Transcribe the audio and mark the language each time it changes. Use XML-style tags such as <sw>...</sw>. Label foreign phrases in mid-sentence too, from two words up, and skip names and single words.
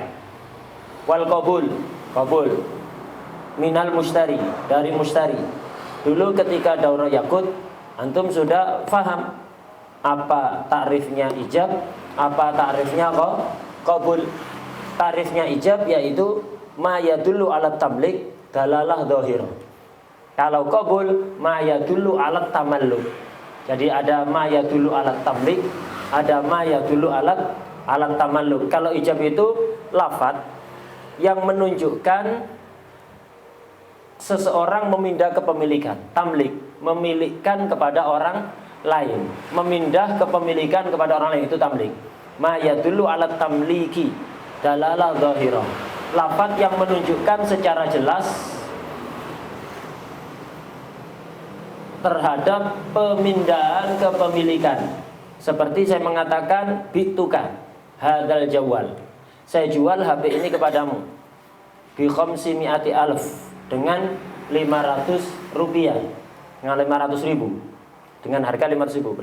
<ar>والقبول من المشتري, dari mushtari.</ar> <id>Dulu ketika daurah yakut, antum sudah faham apa takrifnya ijab, apa takrifnya qabul. Takrifnya ijab yaitu</id> <ar>ما يدل على تمليك دلالة ظاهر. Kalau قبول ما يدل على تملك.</ar> <id>Jadi ada</id> <ar>ما يدل على تمليك, ada ما يدل على تملك.</ar> <id>Kalau ijab itu lafaz yang menunjukkan seseorang memindah kepemilikan, tamlik, memilikan kepada orang lain, memindah kepemilikan kepada orang lain, itu tamlik.</id> <ar>ما يدل على تمليك دلالة ظاهرة,</ar> <id>lafaz yang menunjukkan secara jelas terhadap pemindahan kepemilikan. Seperti saya mengatakan</id> <ar>بعتك هذا الجوال,</ar> <id>saya jual HP ini kepadamu</id> <ar>بخمسمائة ألف,</ar> <id>dengan 500 rupiah, dengan 500 ribu, dengan harga 500 ribu.</id>